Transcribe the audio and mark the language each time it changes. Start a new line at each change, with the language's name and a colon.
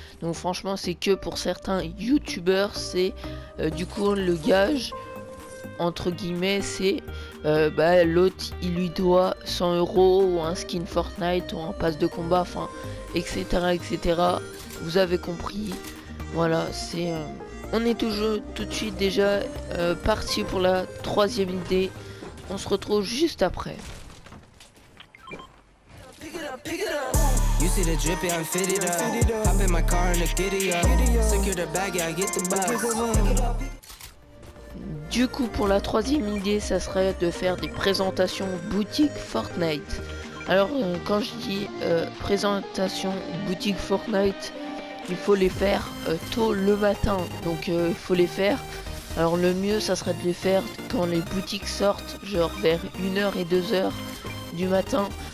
French: Donc franchement c'est que pour certains YouTubeurs. C'est du coup le gage entre guillemets, c'est l'autre il lui doit 100 € ou un skin Fortnite ou un pass de combat, enfin etc etc. Vous avez compris. Voilà, c'est on est toujours tout de suite déjà parti pour la troisième idée. On se retrouve juste après.
English: You see the drippy, I'm fitted up. Hop in my car and the giddy up. Secure the bag, yeah, I get the bus.
French: Du coup pour la troisième idée, ça serait de faire des présentations boutique Fortnite. Alors quand je dis présentation boutique Fortnite, il faut les faire tôt le matin. Donc il faut les faire. Alors le mieux ça serait de les faire quand les boutiques sortent, genre vers 1h et 2h du matin.